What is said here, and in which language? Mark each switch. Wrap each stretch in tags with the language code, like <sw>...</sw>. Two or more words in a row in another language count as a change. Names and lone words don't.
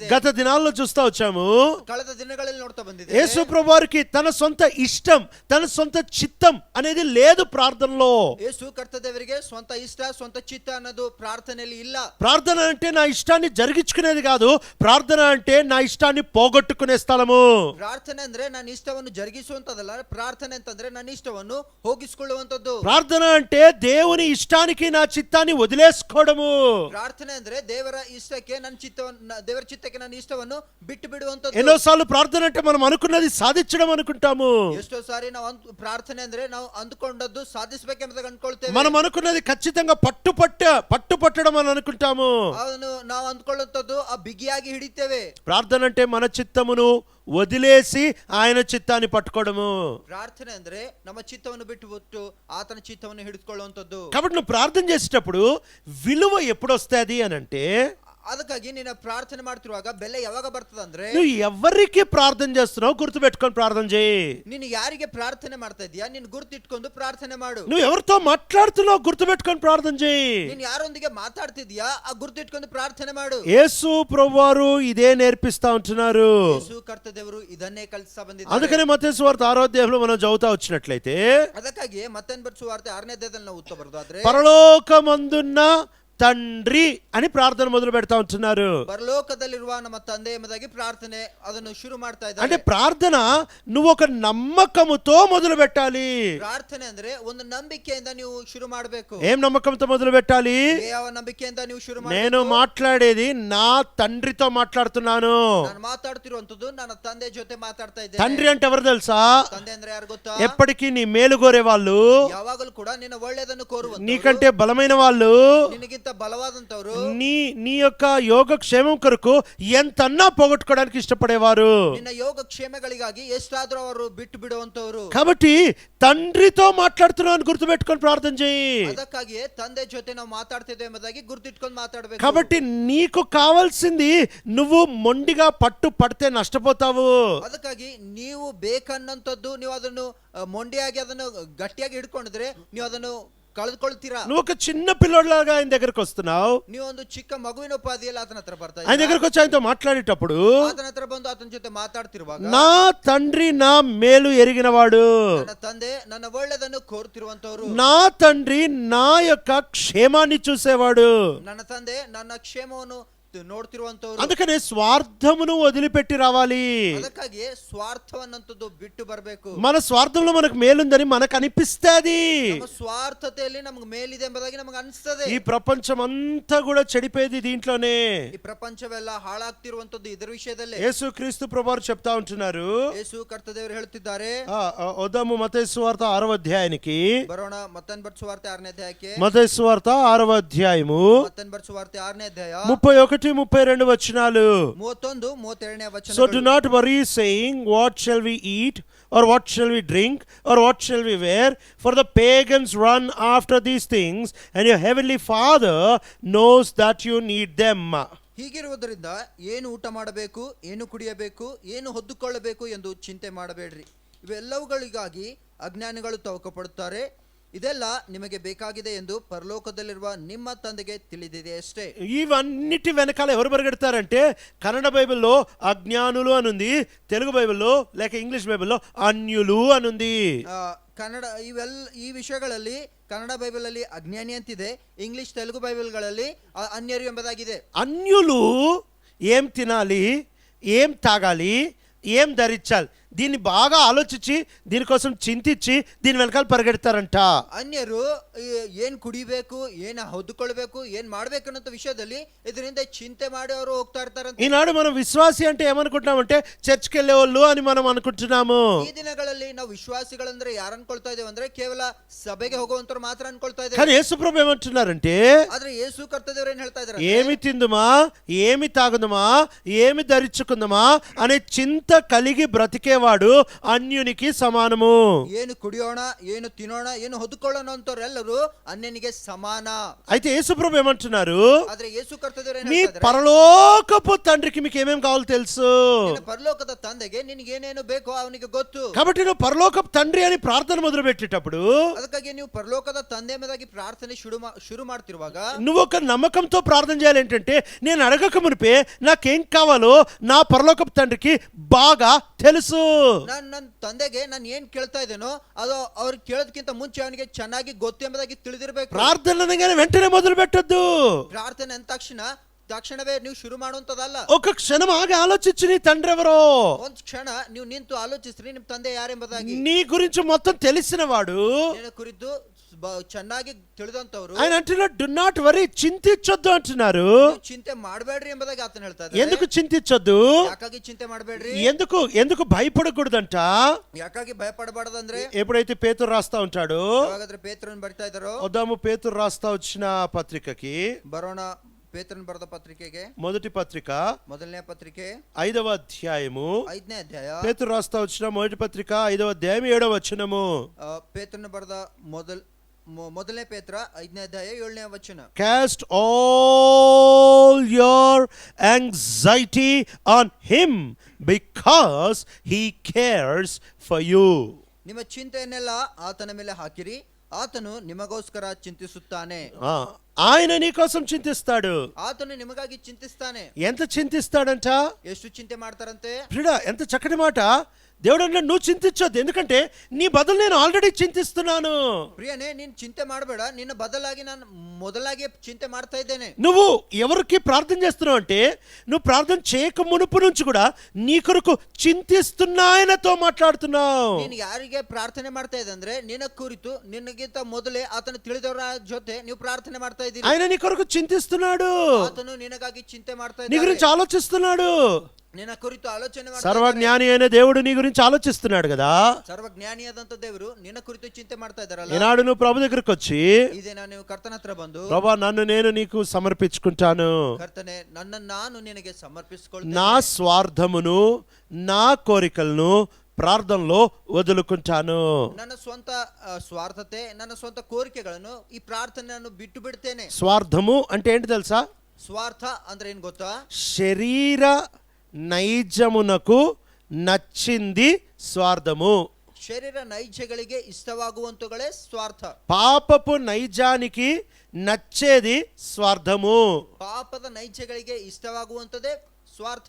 <te>గత దినాల్లో చూస్తా వచ్చాము,</te> <kn>కಳೆದ ದಿನಗಳಲ್ಲಿ ನೋಡ್ತಾ ಬಂದಿದೆ.</kn> <te>యేసు ప్రభు వారికి తన సొంత ఇష్టం, తన సొంత చిత్తం అనేది లేదు ప్రార్థనలో.</te> <kn>ಯೇಸು ಕರ್ತದೇವರಿಗೆ ಸ್ವಂತ ಇಷ್ಟ ಸ್ವಂತ ಚಿತ್ತ ಅನ್ನೋದು ಪ್ರಾರ್ಥನೆಯಲ್ಲಿ ಇಲ್ಲ.</kn> <te>ప్రార్థన అంటే నా ఇష్టాన్ని జరిగించుకునేది కాదు, ప్రార్థన అంటే నా ఇష్టాన్ని పోగొట్టుకునే స్థలము.</te> <kn>ಪ್ರಾರ್ಥನೆ ಅಂದ್ರೆ ನನ್ನ ಇಷ್ಟವನ್ನು ಜರುಗಿಸುವಂತದಲ್ಲ, ಪ್ರಾರ್ಥನೆ ಅಂತಂದ್ರೆ ನನ್ನ ಇಷ್ಟವನ್ನು ಹೋಗಿಸಿಕೊಳ್ಳುವಂತದ್ದು.</kn> <te>ప్రార్థన అంటే దేవుని ఇష్టానికి నా చిత్తాన్ని వదిలేసుకోవడము.</te> <kn>ಪ್ರಾರ್ಥನೆ ಅಂದ್ರೆ ದೇವರ ಇಷ್ಟಕ್ಕೆ ನನ್ನ ಚಿತ್ತವನ್ನು, ದೇವರ ಚಿತ್ತಕ್ಕೆ ನನ್ನ ಇಷ್ಟವನ್ನು ಬಿಟ್ಟು ಬಿಡುವಂತದ್ದು.</kn> <te>ఎన్నోసార్లు ప్రార్థన అంటే మనం అనుకున్నది సాధించడం అనుకుంటాము.</te> <kn>ಎಷ್ಟೋ ಸಾರಿ ನಾವು ಪ್ರಾರ್ಥನೆ ಅಂದ್ರೆ ನಾವು ಅಂದುಕೊಂಡದ್ದು ಸಾಧಿಸಬೇಕೆಂಬುದಾಗಿ ಅಂದ್ಕೊಳ್ತೇವೆ.</kn> <te>మనం అనుకున్నది ఖచ్చితంగా పట్టుపట్టడం అని అనుకుంటాము.</te> <kn>ಅದನ್ನು ನಾವು ಅಂದ್ಕೊಳ್ಳುವಂತದ್ದು ಆ ಬಿಗಿಯಾಗಿ ಹಿಡಿತೇವೆ.</kn> <te>ప్రార్థన అంటే మన చిత్తమును వదిలేసి ఆయన చిత్తాన్ని పట్టుకోవడము.</te> <kn>ಪ್ರಾರ್ಥನೆ ಅಂದ್ರೆ ನಮ್ಮ ಚಿತ್ತವನ್ನು ಬಿಟ್ಟು ಆತನ ಚಿತ್ತವನ್ನು ಹಿಡಿದುಕೊಳ್ಳುವಂತದ್ದು.</kn> <te>కాబట్టి నువ్వు ప్రార్థన చేసేటప్పుడు విలువ ఎప్పుడు వస్తుంది అని అంటే,</te> <kn>ಅದಕ್ಕಾಗಿ ನೀನು ಪ್ರಾರ್ಥನೆ ಮಾಡ್ತಿರುವಾಗ ಬೆಲೆ ಯಾವಾಗ ಬರ್ತದೆ ಅಂದ್ರೆ,</kn> <te>నువ్వు ఎవరికి ప్రార్థన చేస్తున్నావు గుర్తుపెట్టుకొని ప్రార్థన చేయి.</te> <kn>ನೀನು ಯಾರಿಗೆ ಪ್ರಾರ್ಥನೆ ಮಾಡ್ತಾ ಇದೀಯಾ ನೀನು ಗುರ್ತಿಟ್ಕೊಂಡು ಪ್ರಾರ್ಥನೆ ಮಾಡು.</kn> <te>నువ్వు ఎవరితో మాట్లాడుతున్నావు గుర్తుపెట్టుకొని ప్రార్థన చేయి.</te> <kn>ನೀನು ಯಾರೊಂದಿಗೆ ಮಾತಾಡ್ತಿದ್ಯಾ ಆ ಗುರ್ತಿಟ್ಕೊಂಡು ಪ್ರಾರ್ಥನೆ ಮಾಡು.</kn> <te>యేసు ప్రభువారు ఇదే నేర్పిస్తా ఉంటున్నారు.</te> <kn>ಯೇಸು ಕರ್ತದೇವರು ಇದನ್ನೇ ಕಲಿಸ್ತಾ ಬಂದಿದ್ದಾರೆ.</kn> <te>అందుకనే మత్తయి సువార్త 6వ అధ్యాయంలో మనం చదువుతా వచ్చినట్లయితే,</te> <kn>ಅದಕ್ಕಾಗಿ ಮತ್ತೇನ್ ಬರೆದ ಸುವಾರ್ತೆ 6ನೇ ಅಧ್ಯಾಯದಲ್ಲಿ ನಾವು ಉತ್ತರ ಬರೆದಾದ್ರೆ,</kn> <te>పరలోకమందున్న తండ్రి అని ప్రార్థన మొదలు పెడతా ఉంటున్నారు.</te> <kn>పరలోకದಲ್ಲಿರುವ ನಮ್ಮ ತಂದೆ ಎಂಬುದಾಗಿ ಪ್ರಾರ್ಥನೆ ಅದನ್ನು ಶುರು ಮಾಡ್ತಾ ಇದ್ದಾರೆ.</kn> <te>అంటే ప్రార్థన నువ్వు ఒక నమ్మకముతో మొదలు పెట్టాలి.</te> <kn>ಪ್ರಾರ್ಥನೆ ಅಂದ್ರೆ ಒಂದು ನಂಬಿಕೆಯಿಂದ ನೀವು ಶುರು ಮಾಡಬೇಕು.</kn> <te>ఏం నమ్మకంతో మొదలు పెట్టాలి?</te> <kn>ಯಾವ ನಂಬಿಕೆಯಿಂದ ನೀವು ಶುರು ಮಾಡಬೇಕು?</kn> <te>నేను మాట్లాడేది నా తండ్రితో మాట్లాడుతున్నాను.</te> <kn>ನಾನು ಮಾತಾಡ್ತಿರುವಂತದ್ದು ನನ್ನ ತಂದೆ ಜೊತೆ ಮಾತಾಡ್ತಾ ಇದ್ದೇನೆ.</kn> <te>తండ్రి అంటే ఎవరు తెలుసా?</te> <kn>ತಂದೆ ಅಂದ್ರೆ ಯಾರು ಗೊತ್ತಾ?</kn> <te>ఎప్పటికీ నీ మేలు కోరే వాళ్ళు,</te> <kn>ಯಾವಾಗಲೂ ಕೂಡ ನಿನ್ನ ಒಳ್ಳೆಯದನ್ನು ಕೋರುವಂತವರು,</kn> <te>నీకంటే బలమైన వాళ్ళు,</te> <kn>ನಿನಗಿಂತ ಬಲವಾದಂತವರು,</kn> <te>నీ యొక్క యోగక్షేమం కొరకు ఎంతన్నా పోగొట్టుకోవడానికి ఇష్టపడేవారు.</te> <kn>ನಿನ್ನ ಯೋಗ ಕ್ಷೇಮಗಳಿಗಾಗಿ ಎಷ್ಟಾದ್ರೂ ಅವರು ಬಿಟ್ಟು ಬಿಡುವಂತವರು.</kn> <te>కాబట్టి తండ్రితో మాట్లాడుతున్నావు అని గుర్తుపెట్టుకొని ప్రార్థన చేయి.</te> <kn>ಅದಕ್ಕಾಗಿಯೇ ತಂದೆ ಜೊತೆ ನಾವು ಮಾತಾಡ್ತಿದ್ದೇವೆ ಎಂಬುದಾಗಿ ಗುರ್ತಿಟ್ಕೊಂಡು ಮಾತಾಡಬೇಕು.</kn> <te>కాబట్టి నీకు కావాల్సింది నువ్వు మొండిగా పడితే నష్టపోతావు.</te> <kn>ಅದಕ್ಕಾಗಿ ನೀವು ಬೇಕನ್ನಂತದ್ದು ನೀವು ಅದನ್ನು ಮೊಂಡಿಯಾಗಿ ಅದನ್ನು ಗಟ್ಟಿಯಾಗಿ ಹಿಡ್ಕೊಂಡಿದ್ರೆ ನೀವು ಅದನ್ನು ಕಳೆದುಕೊಳ್ತೀರಾ.</kn> <te>నువ్వు ఒక చిన్న పిల్లోడ్లాగా ఆయన దగ్గరకు వస్తున్నావు.</te> <kn>ನೀವು ಒಂದು ಚಿಕ್ಕ ಮಗುವಿನ ಉಪಾಧಿಯಲ್ಲಿ ಆತನ ಹತ್ರ ಬರ್ತಾ</kn> <te>ఆయన దగ్గరకు వచ్చి ఆయనతో మాట్లాడేటప్పుడు,</te> <kn>ಆತನ ಹತ್ರ ಬಂದು ಆತನ ಜೊತೆ ಮಾತಾಡ್ತಿರುವಾಗ,</kn> <te>నా తండ్రి నా మేలు ఎరిగినవాడు,</te> <kn>ನನ್ನ ತಂದೆ ನನ್ನ ಒಳ್ಳೆದನ್ನು ಕೋರುತ್ತಿರುವಂತವರು,</kn> <te>నా తండ్రి నా యొక్క క్షేమాన్ని చూసేవాడు.</te> <kn>ನನ್ನ ತಂದೆ ನನ್ನ ಕ್ಷೇಮವನ್ನು ನೋಡ್ತಿರುವಂತವರು.</kn> <te>అందుకనే స్వార్థమును వదిలిపెట్టి రావాలి.</te> <kn>ಅದಕ್ಕಾಗಿ ಸ್ವಾರ್ಥವನ್ನಂತದ್ದು ಬಿಟ್ಟು ಬರಬೇಕು.</kn> <te>మన స్వార్థంలో మనకు మేలుందని మనకు అనిపిస్తది.</te> <kn>ನಮ್ಮ ಸ್ವಾರ್ಥತೆಯಲ್ಲಿ ನಮಗೆ ಮೇಲಿದೆ ಎಂಬುದಾಗಿ ನಮಗೆ ಅನಿಸ್ತದೆ.</kn> <te>ఈ ప్రపంచం అంతా కూడా చెడిపోయేది దీంట్లోనే.</te> <kn>ಈ ಪ್ರಪಂಚವೆಲ್ಲ ಹಾಳಾಗ್ತಿರುವಂತದ್ದು ಇದರ ವಿಷಯದಲ್ಲೇ.</kn> <te>యేసుక్రీస్తు ప్రభువారు చెప్తా ఉంటున్నారు.</te> <kn>ಯೇಸು ಕರ್ತದೇವರು ಹೇಳುತ್ತಿದ್ದಾರೆ.</kn> <te>వద్దాము మత్తయి సువార్త 6వ అధ్యాయానికి.</te> <kn>ಬರೋಣ ಮತ್ತನ್ ಬರೆದ ಸುವಾರ್ತೆ 6ನೇ ಅಧ್ಯಾಯಕ್ಕೆ.</kn> <te>మత్తయి సువార్త 6వ అధ్యాయము</te> <kn>ಮತ್ತನ್ ಬರೆದ ಸುವಾರ್ತೆ 6ನೇ ಅಧ್ಯಾಯ</kn> <te>31-32 వచనాలు.</te> <kn>31-32ನೇ ವಚನ.</kn> <en>So do not worry saying, what shall we eat, or what shall we drink, or what shall we wear, for the pagans run after these things, and your heavenly Father knows that you need them.</en> <kn>ಹೀಗಿರುವುದರಿಂದ ಏನು ಊಟ ಮಾಡಬೇಕು, ಏನು ಕುಡಿಯಬೇಕು, ಏನು ಹೊದ್ದುಕೊಳ್ಳಬೇಕು ಎಂದು ಚಿಂತೆ ಮಾಡಬೇಡ್ರಿ. ಇವೆಲ್ಲವುಗಳಿಗಾಗಿ ಅಜ್ಞಾನಿಗಳು ತವಕಪಡುತ್ತಾರೆ. ಇದೆಲ್ಲ ನಿಮಗೆ ಬೇಕಾಗಿದೆ ಎಂದು ಪರಲೋಕದಲ್ಲಿರುವ ನಿಮ್ಮ ತಂದೆಗೆ ತಿಳಿದಿದೆ ಅಷ್ಟೇ.</kn> <te>ఇవన్నిటి వెనకాల ఎవరు పరిగెడతారంటే, కన్నడ బైబిల్లో అజ్ఞానులు అనుంది, తెలుగు బైబిల్లో లేక ఇంగ్లీష్ బైబిల్లో అన్యులు అనుంది.</te> <kn>ಕನ್ನಡ ಈ ವಿಷಯಗಳಲ್ಲಿ ಕನ್ನಡ ಬೈಬಲ್ ಅಲ್ಲಿ ಅಜ್ಞಾನಿ ಅಂತಿದೆ, ಇಂಗ್ಲಿಷ್ ತೆಲುಗು ಬೈಬಲ್ಗಳಲ್ಲಿ ಅನ್ಯರು ಎಂಬುದಾಗಿದೆ.</kn> <te>అన్యులు ఏం తినాలి, ఏం తాగాలి, ఏం ధరించాలి, దీన్ని బాగా ఆలోచించి దీనికోసం చింతించి దీని వెనకాల పరిగెడతారంట.</te> <kn>ಅನ್ಯರು ಏನ್ ಕುಡಿಬೇಕು, ಏನ್ ಹೊದ್ದುಕೊಳ್ಬೇಕು, ಏನ್ ಮಾಡ್ಬೇಕು ಅನ್ನೋ ವಿಷಯದಲ್ಲಿ ಇದರಿಂದ ಚಿಂತೆ ಮಾಡಿ ಅವರು ಹೋಗ್ತಾ ಇರ್ತಾರೆ.</kn> <te>ఈనాడు మనం విశ్వాసి అంటే ఏమనుకుంటున్నామంటే చర్చ్కి వెళ్ళే వాళ్ళు అని మనం అనుకుంటున్నాము.</te> <kn>ಈ ದಿನಗಳಲ್ಲಿ ನಾವು ವಿಶ್ವಾಸಿಗಳಂದ್ರೆ ಯಾರು ಅನ್ಕೊಳ್ತಾ ಇದ್ದೇವೆ ಅಂದ್ರೆ ಕೇವಲ ಸಭೆಗೆ ಹೋಗುವಂತರು ಮಾತ್ರ ಅನ್ಕೊಳ್ತಾ ಇದ್ದೇವೆ.</kn> <te>కానీ యేసుప్రభు ఏమంటున్నారంటే,</te> <kn>ಆದ್ರೆ ಯೇಸು ಕರ್ತದೇವರು ಏನ್ ಹೇಳ್ತಾ ಇದ್ದಾರೆ,</kn> <te>ఏమి తిందుమా, ఏమి తాగుదమా, ఏమి ధరించుకుందామా అనే చింత కలిగి బ్రతికేవాడు వాడు అన్యునికి సమానము.</te> <kn>ಏನು ಕುಡಿಯೋಣ, ಏನು ತಿನ್ನೋಣ, ಏನು ಹೊದ್ಕೊಳ್ಳೋಣ ಅಂತವ್ರೆಲ್ಲರೂ ಅನ್ಯನಿಗೆ ಸಮಾನ.</kn> <te>అయితే యేసుప్రభు ఏమంటున్నారు,</te> <kn>ಆದ್ರೆ ಯೇಸು ಕರ್ತದೇವರು ಏನ್</kn> <te>మీ</te> <kn>ಹೇಳ್ತಾರೆ,</kn> <te>పరలోకపు తండ్రికి మీకు ఏమేం కావాలో తెలుసు.</te> <kn>ನಿನ್ನ ಪರಲೋಕದ ತಂದೆಗೆ ನಿನಗೆ ಏನೇನು ಬೇಕೋ ಅವನಿಗೆ ಗೊತ್ತು.</kn> <te>కాబట్టి నువ్వు పరలోకపు తండ్రి అని ప్రార్థన మొదలు పెట్టేటప్పుడు</te> <kn>ಅದಕ್ಕಾಗಿ ನೀವು ಪರಲೋಕದ ತಂದೆ ಎಂಬುದಾಗಿ ಪ್ರಾರ್ಥನೆ ಶುರು ಮಾಡ್ತಿರುವಾಗ</kn> <te>నువ్వు ఒక నమ్మకంతో ప్రార్థన చేయాలి. ఏంటంటే నేను అడగక మునిపే నాకేం కావాలో నా పరలోకపు తండ్రికి బాగా తెలుసు.</te> <kn>ನನ್ನ ತಂದೆಗೆ ನಾನು ಏನ್ ಕೇಳ್ತಾ ಇದ್ದೇನೋ ಅದು ಅವ್ರಿಗೆ ಕೇಳೋದಕ್ಕಿಂತ ಮುಂಚೆ ಅವನಿಗೆ ಚೆನ್ನಾಗಿ ಗೊತ್ತು ಎಂಬುದಾಗಿ ತಿಳಿದಿರಬೇಕು.</kn> <te>ప్రార్థన అనగానే వెంటనే మొదలు పెట్టొద్దు.</te> <kn>ಪ್ರಾರ್ಥನೆ ಅಂದ ತಕ್ಷಣವೇ ನೀವು ಶುರು ಮಾಡುವಂತದಲ್ಲ.</kn> <te>ఒక క్షణం ఆగి ఆలోచించు, నీ తండ్రి ఎవరో.</te> <kn>ಒಂದ್ ಕ್ಷಣ ನೀವು ನಿಂತು ಆಲೋಚಿಸ್ರಿ ನಿಮ್ ತಂದೆ ಯಾರೆಂಬುದಾಗಿ.</kn> <te>నీ గురించి మొత్తం తెలిసిన వాడు,</te> <kn>ನಿನ್ನ ಕುರಿತು ಚೆನ್ನಾಗಿ ತಿಳಿದಂತವ್ರು.</kn> <te>ఆయన అంటున్నాడు,</te> <en>do not worry,</en> <te>చింతించొద్దు అంటున్నారు.</te> <kn>ಚಿಂತೆ ಮಾಡಬೇಡ್ರಿ ಎಂಬುದಾಗಿ ಆತನ ಹೇಳ್ತಾರೆ.</kn> <te>ఎందుకు చింతించొద్దు,</te> <kn>ಯಾಕಾಗಿ ಚಿಂತೆ ಮಾಡಬೇಡ್ರಿ,</kn> <te>ఎందుకు భయపడకూడదంట.</te> <kn>ಯಾಕಾಗಿ ಭಯಪಡಬಾರದಂದ್ರೆ</kn> <te>ఎప్పుడైతే పేతురు రాస్తా ఉంటాడు,</te> <kn>ಯಾವಾಗಾದ್ರೆ ಪೇತ್ರನ್ ಬರ್ತಾ ಇದ್ದಾರೋ,</kn> <te>వద్దాము పేతురు రాస్తా వచ్చిన పత్రికకి,</te> <kn>ಬರೋಣ ಪೇತ್ರನ್ ಬರೆದ ಪತ್ರಿಕೆಗೆ.</kn> <te>మొదటి పత్రిక</te> <kn>ಮೊದಲನೇ ಪತ್ರಿಕೆ</kn> <te>5వ అధ్యాయము,</te> <kn>5ನೇ ಅಧ್ಯಾಯ.</kn> <te>పేతురు రాస్తా వచ్చిన మొదటి పత్రిక 5వ అధ్యాయం 7వ వచనము.</te> <kn>ಪೇತ್ರನ್ ಬರೆದ ಮೊದಲನೇ ಪೇತ್ರ 5ನೇ ಅಧ್ಯಾಯ 7ನೇ ವಚನ.</kn> <en>Cast all your anxiety on him because he cares for you.</en> <kn>ನಿಮ್ಮ ಚಿಂತೆಯನ್ನೆಲ್ಲ ಆತನ ಮೇಲೆ ಹಾಕಿರಿ, ಆತನು ನಿಮಗೋಸ್ಕರ ಚಿಂತಿಸುತ್ತಾನೆ.</kn> <te>ఆయన నీ కోసం చింతిస్తాడు.</te> <kn>ಆತನು ನಿಮಗಾಗಿ ಚಿಂತಿಸ್ತಾನೆ.</kn> <te>ఎంత చింతిస్తాడంట,</te> <kn>ಎಷ್ಟು ಚಿಂತೆ ಮಾಡ್ತಾರಂತೆ.</kn> <te>ప్రియుడా, ఎంత చక్కటి మాట. దేవుడు అంటే నువ్వు చింతించొద్దు, ఎందుకంటే నీ బదులు నేను ఆల్రెడీ చింతిస్తున్నాను.</te> <kn>ಪ್ರಿಯನೇ, ನೀನ್ ಚಿಂತೆ ಮಾಡಬೇಡ, ನಿನ್ನ ಬದಲಾಗಿ ನಾನು మొదలాగే ಚಿಂತೆ ಮಾಡ್ತಾ ಇದ್ದೇನೆ.</kn> <te>నువ్వు ఎవరికి ప్రార్థన చేస్తున్నావు అంటే, నువ్వు ప్రార్థన చేయక మునుపు నుంచి కూడా నీ కొరకు చింతిస్తున్న ఆయనతో మాట్లాడుతున్నావు.</te> <kn>ನೀನು ಯಾರಿಗೆ ಪ್ರಾರ್ಥನೆ ಮಾಡ್ತಾ ಇದ್ದೆ ಅಂದ್ರೆ ನಿನ್ನ ಕುರಿತು ನಿನಗಿಂತ ಮೊದಲೇ ಆತನ ತಿಳಿದವರ ಜೊತೆ ನೀವು ಪ್ರಾರ್ಥನೆ ಮಾಡ್ತಾ ಇದ್ದೀರಿ.</kn> <te>ఆయన నీ కొరకు చింతిస్తున్నాడు,</te> <kn>ಆತನು ನಿನಗಾಗಿ ಚಿಂತೆ ಮಾಡ್ತಾ</kn> <te>నీ</te> <kn>ಇದ್ದಾನೆ,</kn> <te>గురించి ఆలోచిస్తున్నాడు.</te> <kn>ನಿನ್ನ ಕುರಿತು ಆಲೋಚನೆ ಮಾಡ್ತಾ</kn> <te>సర్వజ్ఞాని అయిన దేవుడు నీ గురించి ఆలోచిస్తున్నాడు కదా.</te> <kn>ಸರ್ವಜ್ಞಾನಿಯಾದಂತ ದೇವರು ನಿನ್ನ ಕುರಿತು ಚಿಂತೆ ಮಾಡ್ತಾ ಇದ್ದಾರಲ್ಲ.</kn> <te>ఈనాడు నువ్వు ప్రభు దగ్గరకు వచ్చి,</te> <kn>ಇದೇನಾ ನೀವು ಕರ್ತನ ಹತ್ರ ಬಂದು,</kn> <te>ప్రభా నన్ను నేను నీకు సమర్పించుకుంటాను,</te> <kn>ಕರ್ತನೆ ನನ್ನನ್ನು ನಾನು ನಿನಗೆ ಸಮರ್ಪಿಸಿಕೊಳ್ಳುತ್ತೇನೆ,</kn> <te>నా స్వార్థమును నా కోరికలను ప్రార్థనలో వదులుకుంటాను.</te> <kn>ನನ್ನ ಸ್ವಂತ ಸ್ವಾರ್ಥತೆ, ನನ್ನ ಸ್ವಂತ ಕೋರಿಕೆಗಳನ್ನು ಈ ಪ್ರಾರ್ಥನೆಯನ್ನು ಬಿಟ್ಟು ಬಿಡ್ತೇನೆ.</kn> <te>స్వార్థము అంటే ఏంటి తెలుసా?</te> <kn>ಸ್ವಾರ್ಥ ಅಂದ್ರೆ ಏನ್ ಗೊತ್ತಾ?</kn> <te>శరీర నైజమునకు నచ్చింది స్వార్థము.</te> <kn>ಶರೀರ ನೈಜಗಳಿಗೆ ಇಷ್ಟವಾಗುವಂತಗಳೇ ಸ್ವಾರ್ಥ.</kn> <te>పాపపు నైజానికి నచ్చేది స్వార్థము.</te> <kn>ಪಾಪದ ನೈಜಗಳಿಗೆ ಇಷ್ಟವಾಗುವಂತದೇ స్వార్థ.</kn>